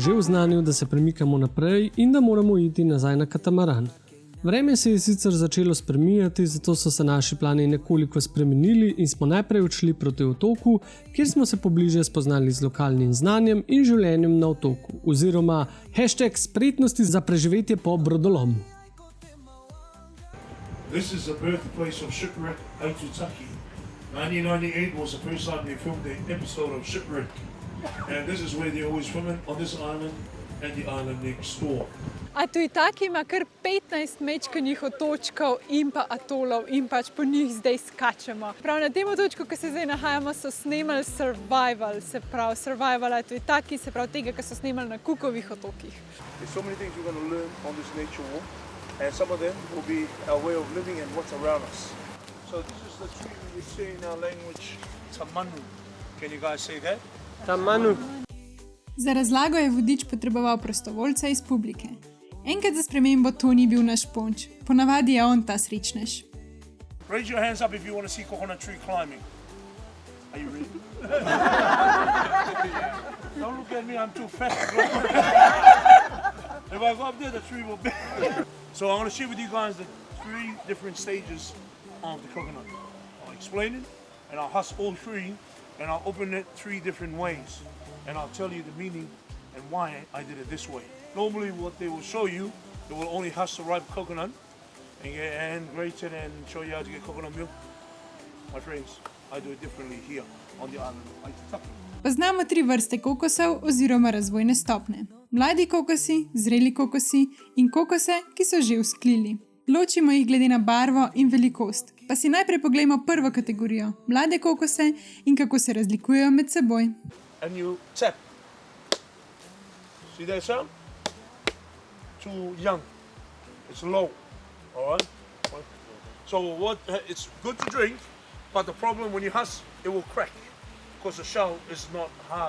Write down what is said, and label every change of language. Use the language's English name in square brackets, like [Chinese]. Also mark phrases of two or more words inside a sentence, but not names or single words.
[Slovenian] že oznanil, da se premikamo naprej in da moramo iti nazaj na katamaran. Vreme se je sicer začelo spreminjati, zato so se naši plani nekoliko spremenili in smo najprej odšli proti otoku, kjer smo se pobliže spoznali z lokalnim znanjem in življenjem na otoku, oziroma #spretnosti za preživetje po brodolomu. [English] This is the birthplace of Shipwreck Aitutaki. 1998 was the first time they filmed an episode of Shipwreck. And this is where they're always filming, on this island and the island next door. [Slovenian] Aitutaki ima kar 15 mečkanih otočkov in pa atolov in po njih zdaj skačemo. Prav na tem otočku, ki se zdaj nahajamo, so snemali survival, se pravi survival Aitutaki, se pravi tega, ki so snemali na Cookovih otokih. [English] There's so many things we're going to learn on this nature walk, and some of them will be our way of living and what's around us. So this is the tree we would say in our language, tamanu. Can you guys say that? Tamanu. [Slovenian] Za razlago je vodič potreboval prostovoljca iz publike. Enkrat za spremembo to ni bil naš ponč, ponavadi je on ta srečnež. [English] Raise your hands up if you want to see coconut tree climbing. Are you ready? Don't look at me, I'm too fat. If I go up there, the tree will be. So I want to share with you guys the 3 different stages of the coconut. I'll explain it, and I'll husk all 3, and I'll open it 3 different ways. And I'll tell you the meaning and why I did it this way. Normally what they will show you It will only husk the ripe coconut and grate it and show you how to get coconut milk. My friends, I do it differently here on the island of Aitutaki. [Slovenian] Poznamo 3 vrste kokosov oziroma razvojne stopne. Mladi kokosi, zreli kokosi in kokose, ki so že vzklili. Ločimo jih glede na barvo in velikost. Pa si najprej poglejmo prvo kategorijo, mlade kokose in kako se razlikujejo med seboj. [English] And you tap. See that sound? Too young. It's low. All right? So it's good to drink, but the problem when you husk, it will crack because the shell is not hard.